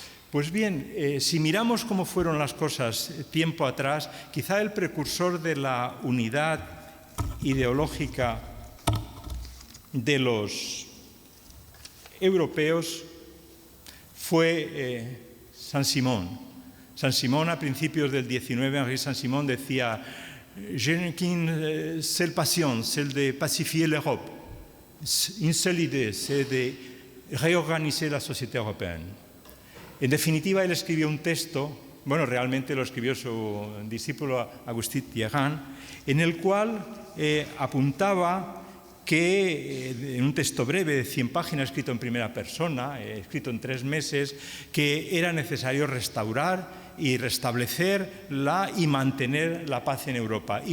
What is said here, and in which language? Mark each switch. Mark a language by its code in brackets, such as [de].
[es] Pues bien, si miramos cómo fueron las cosas tiempo atrás, quizá el precursor de la unidad ideológica de los europeos fue Saint-Simon. [fr] Saint-Simon, [es] a principios del XIX, Henri Saint-Simon decía [fr] «Je n'ai qu'une seule passion, celle de pacifier l'Europe. Une seule idée, c'est de reorganiser la société européenne». [es] En definitiva, él escribió un texto, bueno, realmente lo escribió su discípulo Agustín Thierry, en el cual apuntaba que, en un texto breve de 100 páginas, escrito en primera persona, escrito en 3 meses, que era necesario restaurar y restablecer y mantener la paz en Europa.